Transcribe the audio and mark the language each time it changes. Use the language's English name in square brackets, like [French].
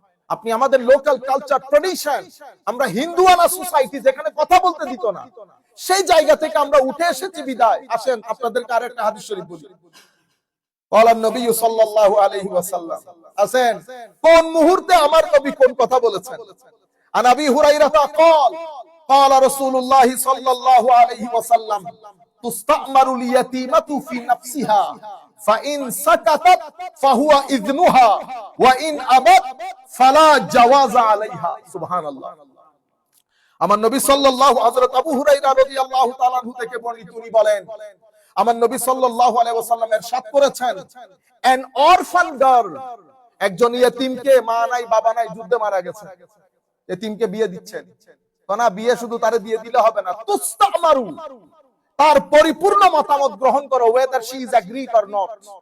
[Bangla] আপনি আমাদের local culture tradition, আমরা হিন্দুয়ানা সোসাইটি যেখানে কথা বলতে দিত না, সেই জায়গা থেকে আমরা উঠে এসেছি বিদায়। আসেন আপনাদেরকে আরেকটা হাদিস শরীফ বলি। বলেন নবী সাল্লাল্লাহু আলাইহি ওয়াসাল্লাম, আসেন কোন মুহূর্তে আমার নবী কোন কথা বলেছেন? [Arabic] আন আবি হুরায়রা قال قال رسول الله صلى الله عليه وسلم تستأمر اليتيمة في نفسها فإن سكتت فهو إذنها وإن أبت فلا جواز عليها। [Bangla] সুবহানাল্লাহ। আমার নবী সাল্লাল্লাহু হযরত আবু হুরায়রা রাদিয়াল্লাহু তাআলা আনহু থেকে বর্ণিত, তিনি বলেন আমার নবী সাল্লাল্লাহু আলাইহি ওয়াসাল্লাম ইরশাদ করেছেন, [English] an orphan girl, [Bangla] একজন ইয়েতিমকে, মা নাই বাবা নাই, যুদ্ধে মারা গেছে, ইয়েতিমকে বিয়ে দিচ্ছেন, তো না বিয়ে শুধু তারে দিয়ে দিলে হবে না, তুস্তামারু, তার পরিপূর্ণ মতামত গ্রহণ করো, [English] whether she is agreed or not।